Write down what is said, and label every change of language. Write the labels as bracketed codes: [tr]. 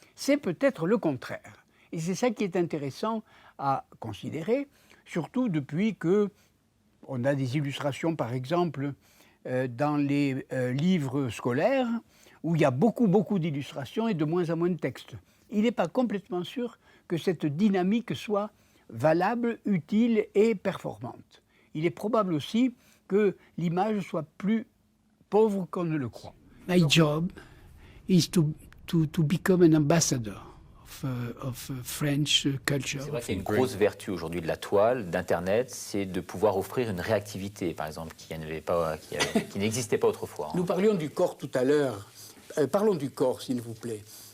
[fr] C'est peut-être le contraire. Et c'est ça qui est intéressant à considérer, surtout depuis qu'on a des illustrations, par exemple, dans les livres scolaires, où il y a beaucoup d'illustrations et de moins en moins de textes. Il n'est pas complètement sûr que cette dynamique soit valable, utile et performante. Il est probable aussi que l'image soit plus pauvre qu'on ne le croit. [en] My job is to become an ambassador of French culture. [fr] C'est vrai qu'il y a une grosse vertu aujourd'hui de la toile, d'Internet, c'est de pouvoir offrir une réactivité, par exemple, qui n'existait pas autrefois. Nous parlions du corps tout à l'heure. Parlons du corps, s'il vous plaît.